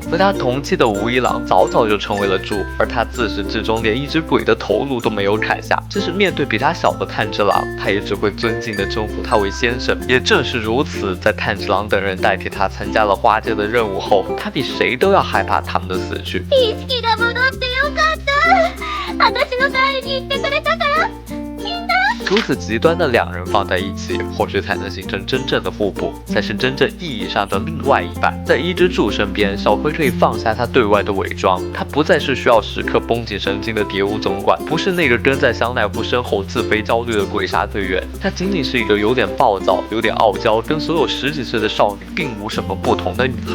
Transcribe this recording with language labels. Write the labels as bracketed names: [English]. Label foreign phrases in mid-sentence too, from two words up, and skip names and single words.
[Chinese] 和他同期的吴一郎早早就成为了柱，而他自始至终连一只鬼的头颅都没有砍下。即使面对比他小的炭治郎，他也只会尊敬地征服他为先生。也正是如此，在炭治郎等人代替他参加了花街的任务后，他比谁都要害怕他们的死去。 [Japanese] 意識が戻ってよかった。私の代わりに言ってくれたからみんな。 [Chinese] 如此极端的两人放在一起，或许才能形成真正的互补，才是真正意义上的另外一半。在伊之助身边，小葵可以放下他对外的伪装，他不再是需要时刻绷紧神经的蝶屋总管，不是那个跟在香奈乎身后自肥焦虑的鬼杀队员，他仅仅是一个有点暴躁、有点傲娇，跟所有10几岁的少女并无什么不同的女孩。